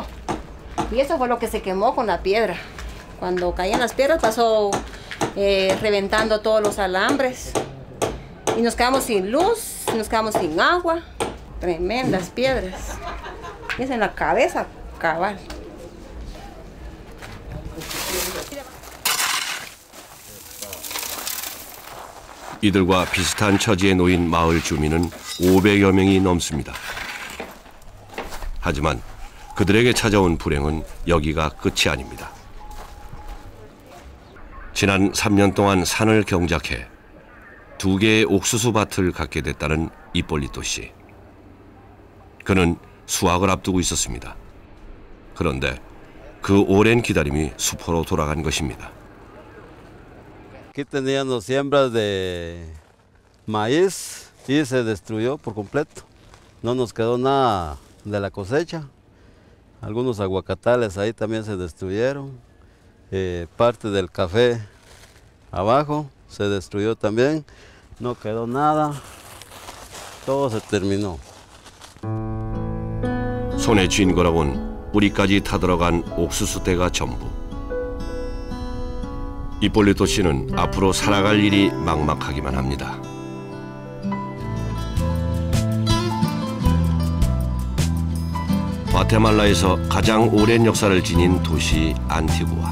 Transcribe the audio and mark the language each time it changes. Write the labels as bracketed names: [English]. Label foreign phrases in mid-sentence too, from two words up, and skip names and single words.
[Spanish] Y eso fue lo que se quemó con la piedra. Cuando caían las piedras pasó reventando todos los alambres. Y nos quedamos sin luz, nos quedamos sin agua. Tremendas piedras. Y es en la cabeza, cabal. [Korean] 이들과 비슷한 처지에 놓인 마을 주민은 500여 명이 넘습니다. 하지만 그들에게 찾아온 불행은 여기가 끝이 아닙니다. 지난 3년 동안 산을 경작해 2개의 옥수수 밭을 갖게 됐다는 이폴리토 씨. 그는 수확을 앞두고 있었습니다. 그런데 그 오랜 기다림이 수포로 돌아간 것입니다. [Spanish] Aquí teníamos siembras de maíz y se destruyó por completo. No nos quedó nada de la cosecha. Algunos aguacatales ahí también se destruyeron. Parte del café abajo se destruyó también. No quedó nada. Todo se terminó. [Korean] 손에 쥔 거라곤 뿌리까지 타들어간 옥수수대가 전부. 이폴리토 씨는 앞으로 살아갈 일이 막막하기만 합니다. 과테말라에서 가장 오랜 역사를 지닌 도시 안티구아.